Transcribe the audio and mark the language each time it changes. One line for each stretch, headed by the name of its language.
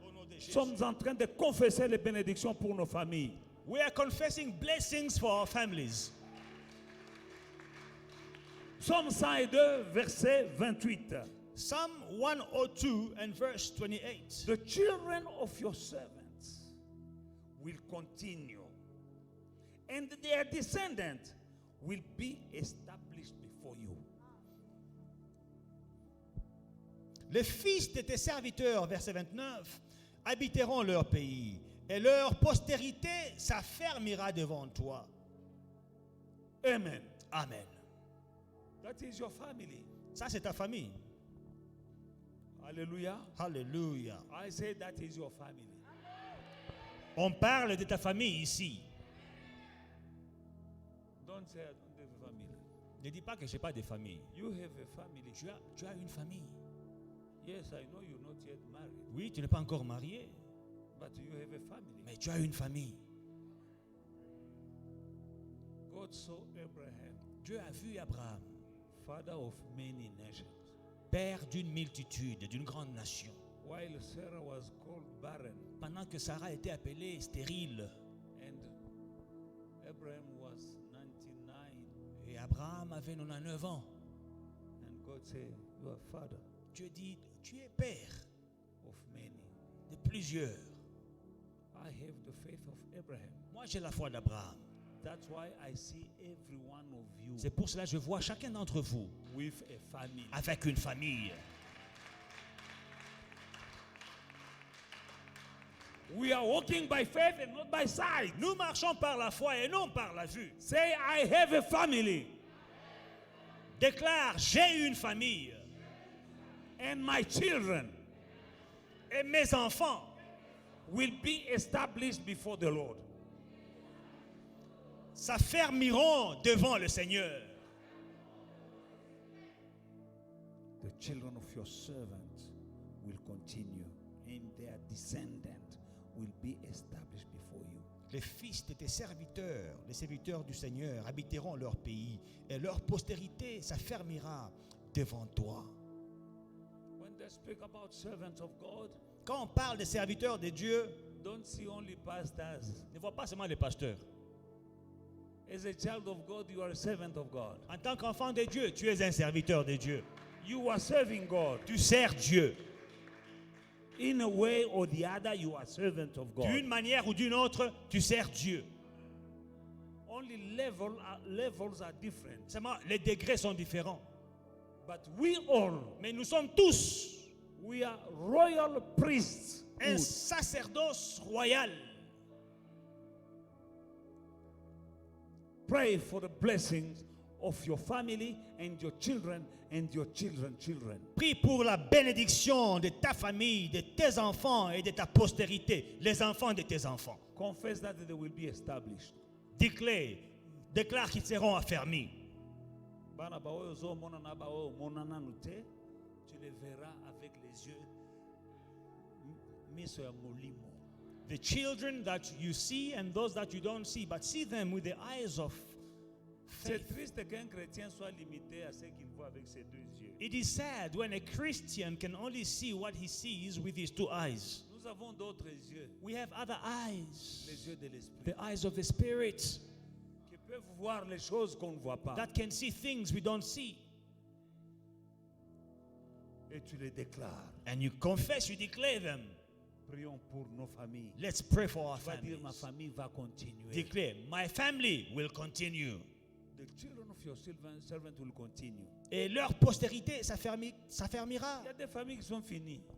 French: Nous sommes en train de confesser les bénédictions pour nos familles.
English: We are confessing blessings for our families.
French: Psaume 102, verset 28.
English: Psalm 102 and verse 28. The children of your servants will continue, and their descendants will be established before you.
French: Les fils de tes serviteurs, verset 29, habiteront leur pays, et leur postérité s'affermira devant toi. Amen.
English: Amen. That is your family.
French: Ça, c'est ta famille.
English: Hallelujah.
French: Hallelujah.
English: I say that is your family.
French: On parle de ta famille ici.
English: Don't say I don't have a family.
French: Ne dis pas que je n'ai pas de famille.
English: You have a family.
French: Tu as une famille.
English: Yes, I know you're not yet married,
French: Oui, tu n'es pas encore marié,
English: but you have a family.
French: mais tu as une famille.
English: God saw Abraham,
French: Dieu a vu Abraham,
English: father of many nations,
French: père d'une multitude, d'une grande nation.
English: while Sarah was called barren,
French: Pendant que Sarah était appelée stérile,
English: and Abraham was 99,
French: et Abraham avait 99 ans,
English: and God said, you are father
French: Dieu dit, tu es père
English: of many.
French: de plusieurs.
English: I have the faith of Abraham.
French: Moi, j'ai la foi d'Abraham.
English: That's why I see every one of you
French: C'est pour cela que je vois chacun d'entre vous
English: with a family.
French: avec une famille.
English: We are walking by faith and not by sight.
French: Nous marchons par la foi et non par la vue.
English: Say, I have a family,
French: Déclare, j'ai une famille
English: and my children
French: et mes enfants
English: will be established before the Lord.
French: s'affermiront devant le Seigneur.
English: The children of your servants will continue, and their descendants will be established before you.
French: Les fils de tes serviteurs, les serviteurs du Seigneur, habiteront leur pays et leur postérité s'affermira devant toi.
English: When they speak about servants of God,
French: Quand on parle des serviteurs de Dieu,
English: don't see only pastors.
French: ne vois pas seulement les pasteurs.
English: As a child of God, you are a servant of God.
French: En tant qu'enfant de Dieu, tu es un serviteur de Dieu.
English: You are serving God.
French: Tu sers Dieu.
English: In a way or the other, you are servant of God.
French: D'une manière ou d'une autre, tu sers Dieu.
English: Only levels are different.
French: Seulement, les degrés sont différents.
English: But we all,
French: Mais nous sommes tous
English: we are royal priests.
French: un sacerdoce royal.
English: Pray for the blessings of your family and your children and your children.
French: Prie pour la bénédiction de ta famille, de tes enfants et de ta postérité, les enfants de tes enfants.
English: Confess that they will be established.
French: Déclare qu'ils seront affermis.
Lingala: Bana baoyo zo mona na bao mona nanu te,
French: tu les verras avec les yeux
Lingala: miso ya molimo.
English: The children that you see and those that you don't see, but see them with the eyes of
French: C'est
English: faith.
French: triste qu'un chrétien soit limité à ce qu'il voit avec ses deux yeux.
English: It is sad when a Christian can only see what he sees with his two eyes.
French: Nous avons d'autres yeux,
English: We have other eyes,
French: les yeux de l'esprit,
English: the eyes of the Spirit,
French: qui peuvent voir les choses qu'on ne voit pas.
English: that can see things we don't see.
French: Et tu les déclares.
English: And you confess, you declare them.
French: Prions pour nos familles.
English: Let's pray for our
French: Tu vas dire, ma
English: families.
French: famille va continuer.
English: Declare, my family will continue. The children of your servant will continue.
French: Et leur postérité s'affermira. Il y a des familles qui sont finies.